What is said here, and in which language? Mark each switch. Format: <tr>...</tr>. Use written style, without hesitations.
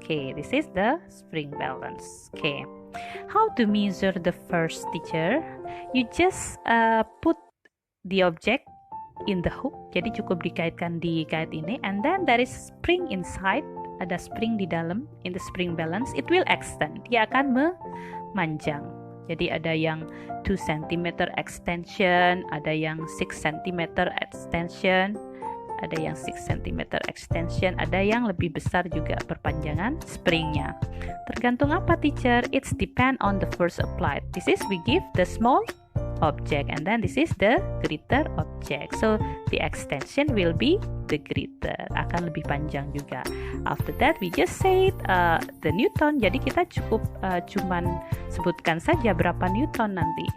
<en>Okay, this is the spring balance. Okay, how to measure the first, teacher? You just put the object in the hook.</en> <id>Jadi cukup dikaitkan di kait ini,</id> <en>and then there is spring inside.</en> <id>Ada spring di dalam.</id> <en>In the spring balance, it will extend.</en> <id>Dia akan memanjang. Jadi ada yang 2 cm extension, ada yang 6 cm extension, ada yang 6 cm extension, ada yang lebih besar juga perpanjangan springnya. Tergantung apa, teacher?</id> <en>It's depend on the force applied. This is we give the small object, and then this is the greater object. So the extension will be the greater,</en> <id>akan lebih panjang juga.</id> <en>After that we just say the Newton.</en> <id>Jadi kita cukup cuman sebutkan saja berapa Newton nanti.</id>